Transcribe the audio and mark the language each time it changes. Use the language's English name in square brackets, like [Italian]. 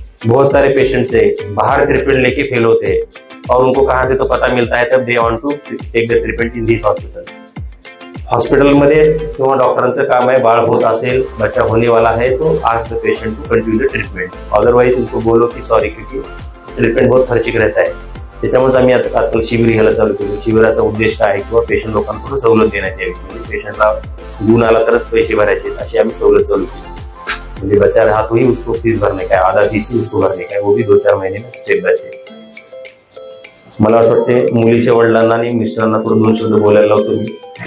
[Hindi] बहुत सारे पेशेंट्स है बाहर ट्रीटमेंट लेके फेल होते हैं और उनको कहाँ से तो पता मिलता है, तब [English] they want to take the treatment in this hospital [Marathi] मध्ये किंवा डॉक्टरांचं काम आहे, बाळ होत असेल, [Hindi] बच्चा होने वाला है तो [English] आज the patient to continue the treatment, [Hindi] otherwise उनको बोलो कि सॉरी क्योंकि ट्रीटमेंट बहुत खर्चिक रहता है। [Marathi] त्याच्यामुळे आम्ही आता आजकाल शिबिर घ्यायला चालू केलं। शिबिराचा उद्देश काय आहे, किंवा पेशंट लोकांकडून सवलत देण्यात यावी, म्हणजे पेशंटला गुण आला तरच पैसे भरायचे अशी आम्ही सवलत चालू केली। [Hindi] म्हणजे बच्चा रहा तो ही उसको फीस भरने का है, आधा फीस ही उसको भरने का है, वो भी 2-4 महीने में स्टेप बाय स्टेप। [Marathi] मला असं वाटते मुलीच्या वडिलांना आणि मिस्टरांना थोडं 2 शब्द बोलायला लावतो मी।